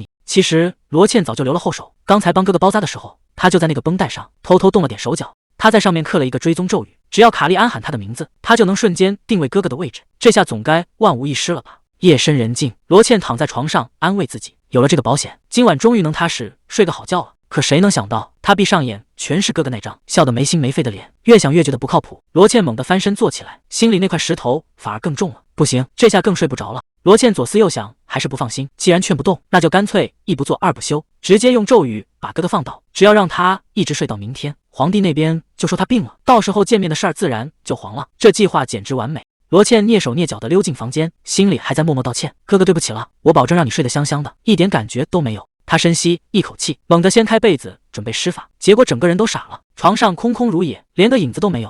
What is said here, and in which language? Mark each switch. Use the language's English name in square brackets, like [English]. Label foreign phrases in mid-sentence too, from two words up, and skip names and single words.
[Chinese] 其實羅茜早就留了後手，剛才幫哥哥包紮的時候，他就在那個繃帶上偷偷動了點手腳，他在上面刻了一個追蹤咒語，只要卡利安喊他的名字，他就能瞬間定位哥哥的位置，這下總該萬無一失了吧。夜深人靜，羅茜躺在床上安慰自己，有了這個保險，今晚終於能踏實睡個好覺了。可誰能想到，他閉上眼全是哥哥那張笑得沒心沒肺的臉，越想越覺得不靠譜。羅茜猛地翻身坐起來，心裡那塊石頭反而更重了。不行，這下更睡不着了。羅茜左思右想，還是不放心，既然勸不動，那就乾脆一不做二不休，直接用咒語把哥哥放倒，只要讓他一直睡到明天，皇帝那邊就說他病了，到時候見面的事兒自然就黄了。這計劃簡直完美。羅茜躡手躡腳地溜進房間，心裡還在默默道歉：“哥哥，對不起了，我保證讓你睡得香香的，一點感覺都沒有。” 他深吸一口氣，猛地掀開被子準備施法，結果整個人都傻了，床上空空如也，連個影子都沒有。